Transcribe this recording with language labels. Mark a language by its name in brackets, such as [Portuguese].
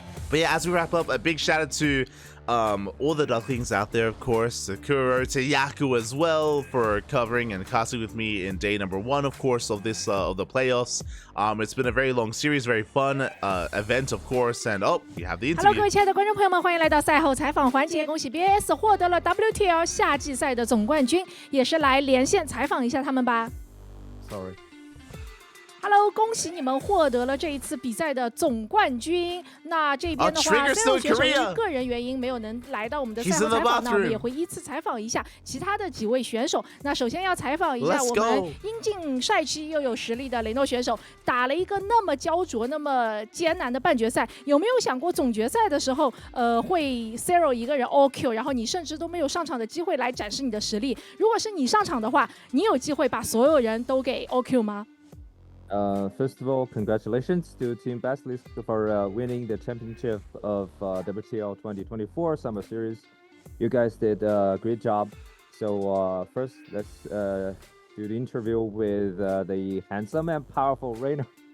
[English] But yeah, as we wrap up, a big shout out to all the Ducklings out there, of course, Sakura, to Yaku as well for covering and casting with me in day number 1, of course, of this of the playoffs. It's been a very long series, very fun event, of course, and we have the Hello， interview. [Chinese] 各位亲爱的观众朋友们，欢迎来到赛后采访环节。恭喜 BAS 获得了 WTL 夏季赛的总冠军，也是来连线采访一下他们吧。 Hello， 恭喜你们获得了这一次比赛的总冠军。那这边的话，Serral 选手因为个人原因没有能来到我们的赛后采访，那我们也会依次采访一下其他的几位选手。那首先要采访一下我们英俊帅气又有实力的雷诺选手，打了一个那么焦灼、那么艰难的半决赛，有没有想过总决赛的时候，会 Serral 一个人 all Q， 然后你甚至都没有上场的机会来展示你的实力？如果是你上场的话，你有机会把所有人都给 all Q 吗 [English] ？First of all, congratulations to Team BASILISK for winning the championship of WTL 2024 Summer Series. You guys did a great job. So first, let's do the interview with the handsome and powerful Ryung.